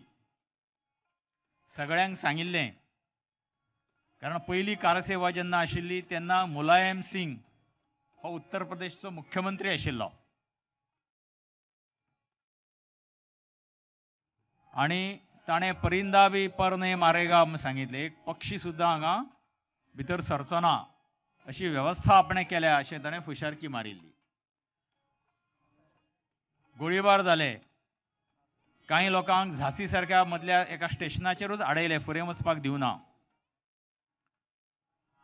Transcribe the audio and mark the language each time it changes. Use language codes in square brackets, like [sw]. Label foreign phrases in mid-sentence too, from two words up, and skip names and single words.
[kok] सगळ्यांक सांगिल्लें, कारण पहिली कारसेवा जेन्ना आशिल्ली तेन्ना मुलायम सिंग हो उत्तर प्रदेशचो मुख्यमंत्री आशिल्लो आणि ताणें [hi] परिंदा भी पर नहीं मारेगा [kok] म्हूण सांगितलें. एक पक्षी सुद्दां हांगा भितर सरचो ना अशी वेवस्था आपणें केल्या अशें ताणें फुशारकी मारिल्ली. गोळीबार जाले. कांय लोकांक झांसी सारक्या मदल्या एका स्टेशनाचेरूच आडयले, फुडें वचपाक दिवना.